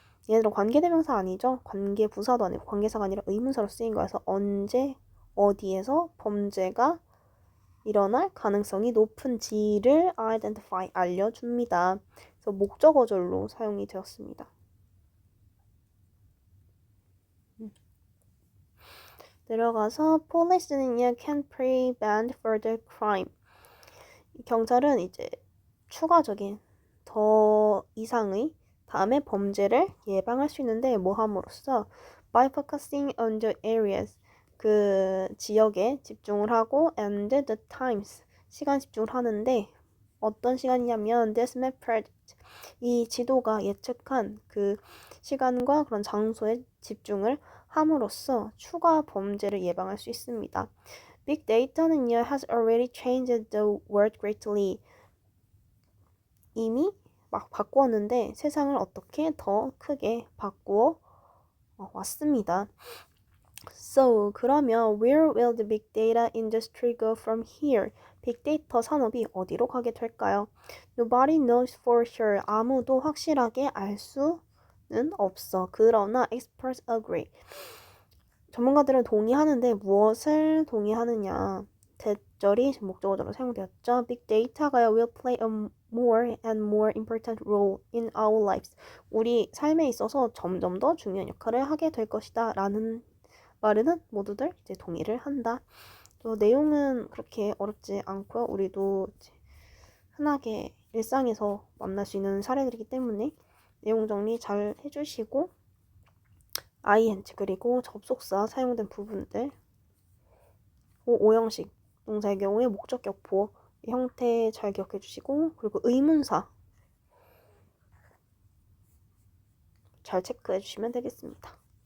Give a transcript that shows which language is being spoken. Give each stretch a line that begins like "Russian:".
Korean: 얘들은 관계대명사 아니죠. 관계부사도 아니고 관계사가 아니라 의문사로 쓰인 거여서 언제 어디에서 범죄가 일어날 가능성이 높은지를
English: identify
Korean: 알려줍니다. 그래서 목적어절로 사용이 되었습니다. 내려가서
English: police는요 can prevent further crime.
Korean: 경찰은 이제 추가적인 더 이상의 다음에 범죄를 예방할 수 있는데 뭐 함으로써
English: by focusing on the areas
Korean: 그 지역에 집중을 하고
English: and the times
Korean: 시간 집중을 하는데 어떤 시간이냐면
English: this map predict
Korean: 이 지도가 예측한 그 시간과 그런 장소에 집중을 함으로써 추가 범죄를 예방할 수 있습니다. Big Data는요
English: has already changed the world greatly
Korean: 이미 막 바꾸었는데 세상을 어떻게 더 크게 바꾸어 왔습니다.
English: So,
Korean: 그러면
English: where will the big data industry go from here?
Korean: 빅데이터 산업이 어디로 가게 될까요?
English: Nobody knows for sure.
Korean: 아무도 확실하게 알 수는 없어. 그러나
English: experts agree.
Korean: 전문가들은 동의하는데 무엇을 동의하느냐? 대절이 목적어로 사용되었죠.
English: Big Data가 will play a more and more important role in our lives.
Korean: 우리 삶에 있어서 점점 더 중요한 역할을 하게 될 것이다. 라는 말에는 모두들 이제 동의를 한다. 또 내용은 그렇게 어렵지 않고요. 우리도 이제 흔하게 일상에서 만날 수 있는 사례들이기 때문에 내용 정리 잘 해주시고 ing 그리고 접속사 사용된 부분들 오형식 동사의 경우에 목적격보 형태 잘 기억해 주시고 그리고 의문사 잘 체크해 주시면 되겠습니다.